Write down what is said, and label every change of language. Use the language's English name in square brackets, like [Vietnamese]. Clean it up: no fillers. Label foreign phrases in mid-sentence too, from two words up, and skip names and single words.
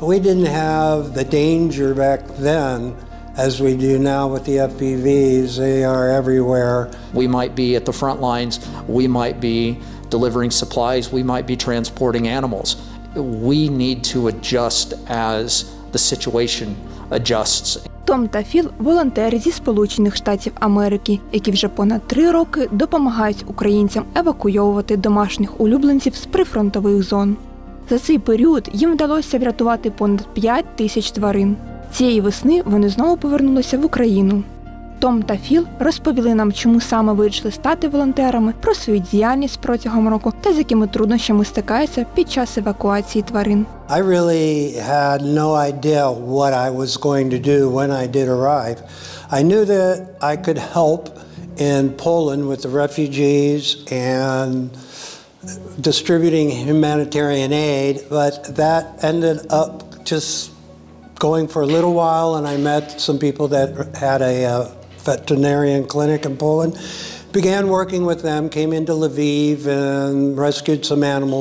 [English] We didn't have the danger back then as we do now with the FPVs. They are everywhere. We might be at the front lines, we might be delivering supplies, we might be transporting animals. We need to adjust as the situation adjusts. [Ukrainian] Том та Філ – волонтери зі Сполучених Штатів Америки, які вже понад 3 роки допомагають українцям евакуйовувати домашніх улюбленців з прифронтових зон. За цей період їм вдалося врятувати понад 5 тисяч тварин. Цієї весни вони знову повернулися в Україну. Том та Філ розповіли нам, чому саме вирішили стати волонтерами, про свою діяльність протягом року та з якими труднощами стикаються під час евакуації тварин. [English] I really had no idea what I was going to do when I did arrive. I knew that I could help in Poland with the refugees and distributing humanitarian aid, but that ended up just going for a little while, and I met some people that had a veterinarian clinic in Poland, began working with them, came into Lviv and rescued some animals.